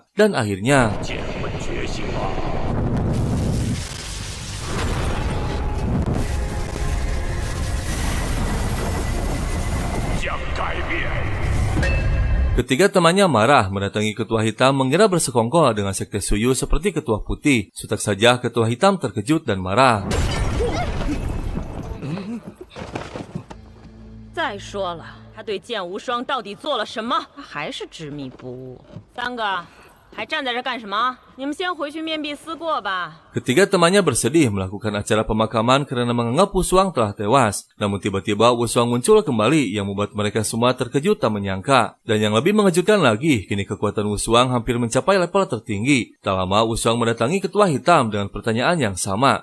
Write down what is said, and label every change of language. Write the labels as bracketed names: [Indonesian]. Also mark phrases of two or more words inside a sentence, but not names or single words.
[Indonesian] Dan akhirnya ketiga temannya marah mendatangi Ketua Hitam mengira bersekongkol dengan Sekte Suyu seperti Ketua Putih. Sutak saja Ketua Hitam terkejut dan marah. [Chinese] 再说了，他对剑无双到底做了什么？他还是执迷不悟。3个还站在这干什么？你们先回去面壁思过吧。 [Indonesian] Ketiga temannya bersedih melakukan acara pemakaman karena menganggap Wushuang telah tewas. Namun tiba-tiba Wushuang muncul kembali yang membuat mereka semua terkejut tak menyangka. Dan yang lebih mengejutkan lagi, kini kekuatan Wushuang hampir mencapai level tertinggi. Tak lama Wushuang mendatangi Ketua Hitam dengan pertanyaan yang sama.